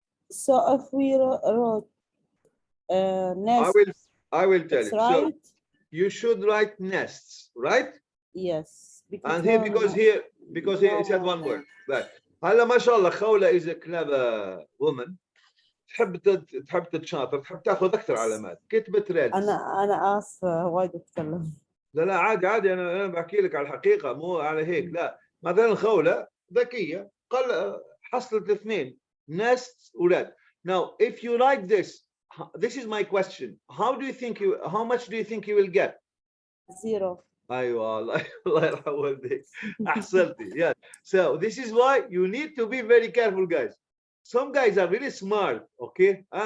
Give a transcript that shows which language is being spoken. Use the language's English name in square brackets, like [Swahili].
[English] So if we wrote nest, I will tell you. right? So you should write nests, right? Yes. And here, because here it said one word. But [Arabic] هلا ما شاء الله [English] خولة is a clever woman. [Arabic] تحب تتشاطر، تحب تاخذ اكثر علامات. كتبت ريدز. انا اسفه وايد اتكلم. لا عادي انا بحكي لك على الحقيقه، مو على هيك. لا مثلا خولة ذكيه حصلت الاثنين nests وريد. [English] Now if you write this is my question. How much do you think you will get? 0. [Arabic] ايوه الله يرحم والديك. احسنتي. [English] Yeah. So this is why you need to be very careful, guys. Some guys are really smart, okay?